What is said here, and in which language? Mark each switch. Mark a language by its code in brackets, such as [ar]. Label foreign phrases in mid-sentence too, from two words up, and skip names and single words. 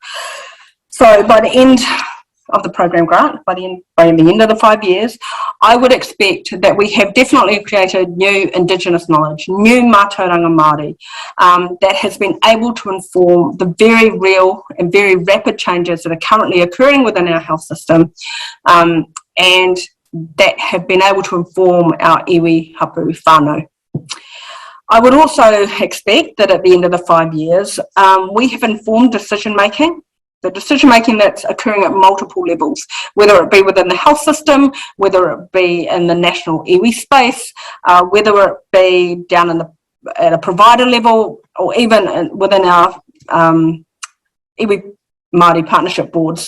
[en] So by the end of the program grant, by the end of the 5 years, I would expect that we have definitely created new Indigenous knowledge, new [mi] mātauranga Māori, [en] that has been able to inform the very real and very rapid changes that are currently occurring within our health system, and that have been able to inform our [mi] iwi hapu whānau. [en] I would also expect that at the end of the 5 years, we have informed decision making, the decision making that's occurring at multiple levels, whether it be within the health system, whether it be in the national iwi space, whether it be down in at a provider level, or even within our [mi] iwi Māori [en] partnership boards.